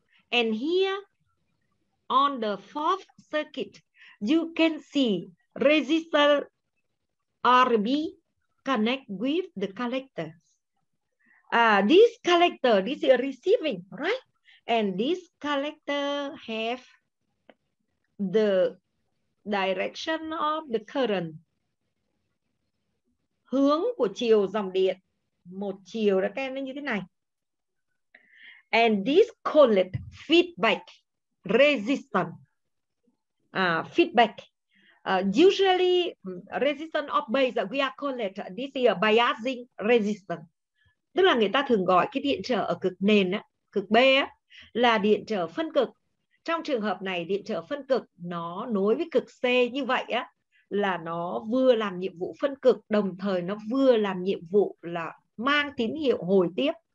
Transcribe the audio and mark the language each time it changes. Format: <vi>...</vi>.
<en>And here on the fourth circuit, you can see resistor RB connect with the collector. This collector, this is receiving, right? And this collector have the direction of the current.</en> <vi>Hướng của chiều dòng điện. Một chiều đó các em nó như thế này.</vi> <en>And this called feedback resistance. Feedback. Usually resistance of base, we are called this is a biasing resistance.</en> <vi>Tức là người ta thường gọi cái điện trở ở cực nền, cực B là điện trở phân cực. Trong trường hợp này điện trở phân cực nó nối với cực C như vậy là nó vừa làm nhiệm vụ phân cực, đồng thời nó vừa làm nhiệm vụ là mang tín hiệu hồi tiếp.</vi>